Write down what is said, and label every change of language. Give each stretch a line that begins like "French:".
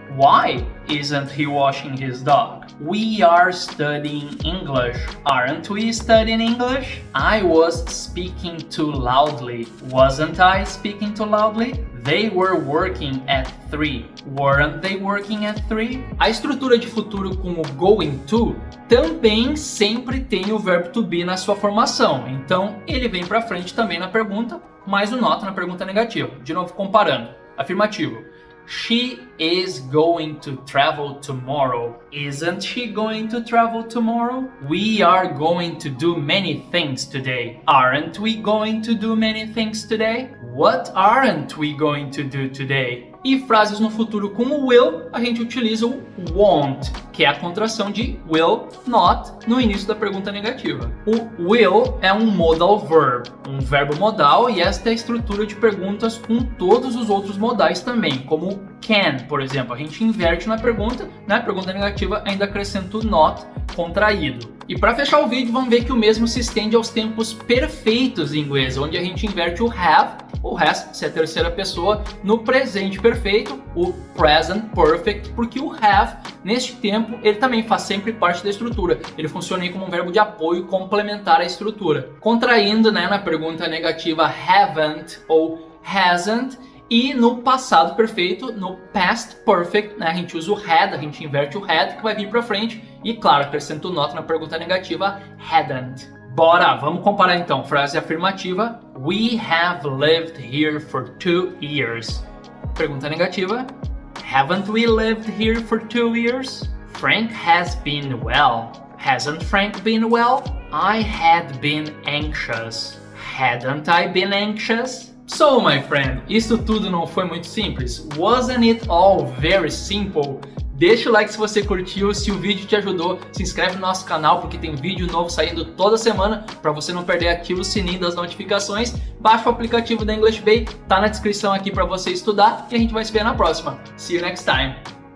English: Why isn't he washing his dog? We are studying English. Aren't we studying English? I was speaking too loudly. Wasn't I speaking too loudly? They were working at 3. Weren't they working at 3?
Portuguese: A estrutura de futuro com o going to também sempre tem o verbo to be na sua formação. Então, ele vem para frente também na pergunta, mais o not na pergunta negativa. De novo, comparando. Afirmativo.
English: She is going to travel tomorrow. Isn't she going to travel tomorrow? We are going to do many things today. Aren't we going to do many things today? What aren't we going to do today?
Portuguese: E frases no futuro com o will, a gente utiliza o won't, que é a contração de will not no início da pergunta negativa. O will é um modal verb, um verbo modal, e esta é a estrutura de perguntas com todos os outros modais também, como o can, por exemplo. A gente inverte na pergunta, na pergunta negativa ainda acrescenta o not contraído. E para fechar o vídeo, vamos ver que o mesmo se estende aos tempos perfeitos em inglês, onde a gente inverte o have, o has, se é a terceira pessoa, no presente perfeito, o present perfect, porque o have, neste tempo, ele também faz sempre parte da estrutura. Ele funciona aí como um verbo de apoio complementar à estrutura. Contraindo, na pergunta negativa haven't ou hasn't, e no passado perfeito, no past perfect, a gente usa o had, a gente inverte o had que vai vir para frente e, claro, acrescenta o not na pergunta negativa hadn't. Bora, vamos comparar então. Frase afirmativa:
English: We have lived here for 2 years.
Portuguese: Pergunta negativa:
English: Haven't we lived here for 2 years? Frank has been well. Hasn't Frank been well? I had been anxious. Hadn't I been anxious? So, my friend,
Portuguese: isso tudo não foi muito simples?
English: Wasn't it all very simple?
Portuguese: Deixa o like se você curtiu, se o vídeo te ajudou, se inscreve no nosso canal porque tem vídeo novo saindo toda semana para você não perder, ativa o sininho das notificações, baixa o aplicativo da English Bay, tá na descrição aqui para você estudar e a gente vai se ver na próxima.
English: See you next time!